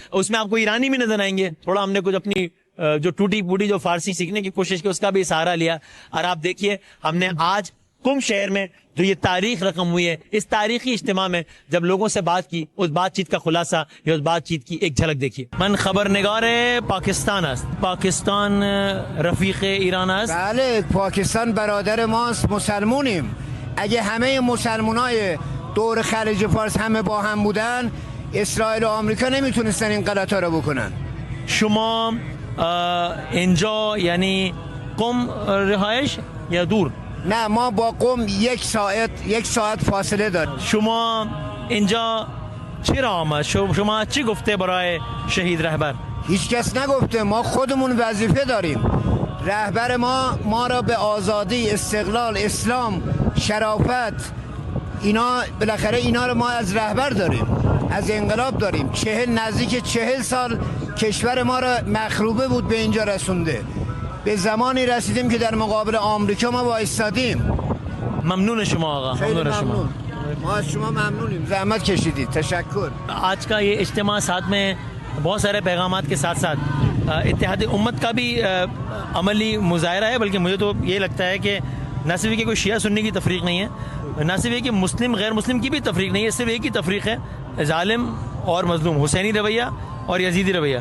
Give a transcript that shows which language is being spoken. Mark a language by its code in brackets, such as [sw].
[ur] اس میں آپ کو ایرانی بھی نظر آئیں گے. تھوڑا ہم نے کچھ اپنی جو ٹوٹی پوٹی جو فارسی سیکھنے کی کوشش کی اس کا بھی سہارا لیا. اور آپ دیکھیے ہم نے آج قم شہر میں جو یہ تاریخ رقم ہوئی ہے, اس تاریخی اجتماع میں جب لوگوں سے بات کی, اس بات چیت کا خلاصہ یا اس بات چیت کی ایک جھلک دیکھیے. [fa] من خبرنگار پاکستان است, پاکستان رفیق ایران است. بله, پاکستان برادر ماست, مسلمونیم. اگه همه مسلمانای دور خلیج فارس همه با هم بودن, اسرائیل و آمریکا نمیتونستن این غلطا رو بکنن. شما اینجا یعنی قم رهایش یا دور؟ نه, ما با قم یک ساعت فاصله داریم. شما اینجا چرا آمد؟ شما چی گفته برای شهید رهبر؟ هیچ کس نگفته، ما خودمون وظیفه داریم. رهبر ما را به آزادی، استقلال، اسلام، شرافت، اینا بالاخره اینا رو ما از رهبر داریم، از انقلاب داریم. نزدیک 40 سال کشور ما را مخروبه بود به اینجا رسونده. به زمانی رسیدیم که در مقابل آمریکا ما وایستادیم. ممنون شما آقا. خیلی ممنون. ما از شما ممنونیم، زحمت کشیدید. تشکر. [ur] آج کا یہ اجتماع ساتھ میں بہت سارے پیغامات کے ساتھ ساتھ اتحاد امت کا بھی عملی مظاہرہ ہے، بلکہ مجھے تو یہ لگتا ہے کہ نہ صرف کہ کوئی شیعہ سنی کی تفریق نہیں ہے، نہ صرف یہ کہ مسلم غیر مسلم کی بھی تفریق نہیں ہے، صرف ایک ہی تفریق ہے، ظالم اور مظلوم، حسینی رویہ اور یزیدی رویہ.